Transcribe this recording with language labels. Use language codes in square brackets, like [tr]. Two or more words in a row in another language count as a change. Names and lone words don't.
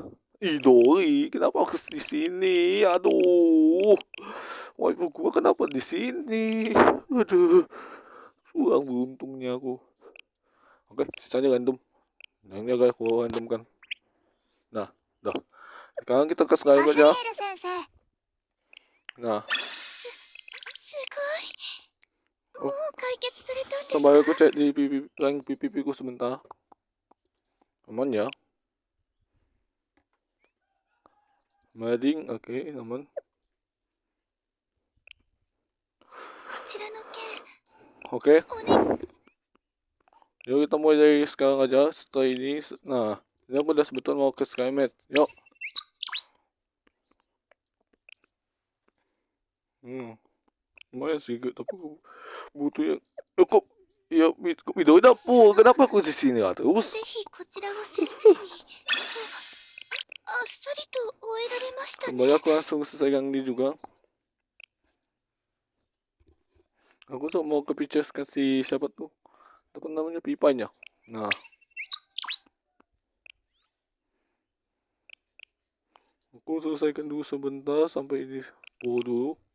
[id] Idori, kenapa aku di sini? Aduh, waifu gua kenapa di sini? Aduh, kurang beruntungnya aku. Oke, sisanya random. Nah, ini agak aku random kan. Nah, dah. Sekarang kita ke [ja] ア [id] Skyrim [ja] シュリ [id] aja. [ja] ール先生。 [id] Nah, [ja] すごい。も oh, う解決されたんです [id] sambil [ja] か？ [id] aku cek di rank PVP ku sebentar. Aman ya? Mading, oke, aman. [ja] こちらの件、 [id] Oke, [ja] おね。 [id] yuk kita mulai dari sekarang aja. Setelah ini, nah, ini aku udah sebetulnya mau ke Skymet. Yuk. Lumayan sih, tapi aku butuh yang, kok, ya, kok video dapur, [ja] その、 [id] kenapa aku di sini lah [ja] ぜ [id] terus? [ja] ひこちらを先生に。あっさりと終えられましたね。 [id] Kembali aku langsung selesai yang ini juga. Aku tuh mau ke Pictures kasih siapa tuh? Apa namanya Pipanya. Nah, aku selesaikan dulu sebentar sampai ini dulu.